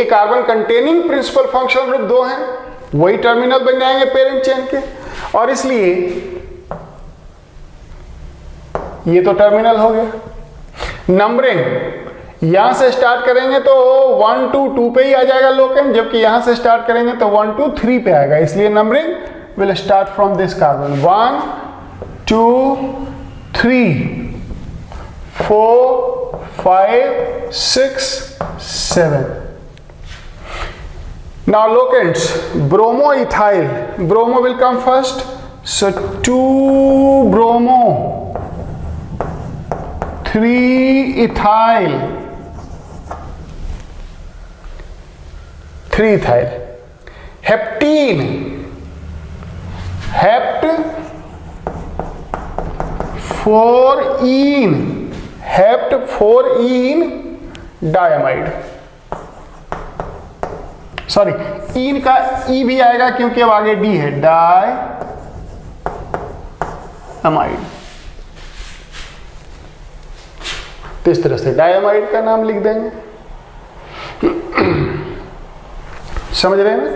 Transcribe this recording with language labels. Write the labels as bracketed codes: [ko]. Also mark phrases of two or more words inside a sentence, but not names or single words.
[en] carbon containing principal functional group [hi] 2 हैं, वही टर्मिनल बन जाएंगे [en] parent chain [hi] के, और इसलिए ये तो टर्मिनल हो गया। नंबरिंग यहां से स्टार्ट करेंगे तो 1 2 2 पे ही आ जाएगा लोकेंट, जबकि यहां से स्टार्ट करेंगे तो 1 2 3 पे आएगा, इसलिए [en] numbering will start from this carbon [hi] 1 2 3 4 5 6 7। [en] Now locants, bromoethyl, bromo will come first, so 2 bromo, 3 ethyl, 3 ethyl, heptene, hept 4-ene, hept 4-ene diamide, [hi] सॉरी इन का ई भी आएगा क्योंकि अब आगे डी है, [en] di amide. [hi] तो इस तरह से डायमाइड का नाम लिख देंगे। समझ रहे हैं ना?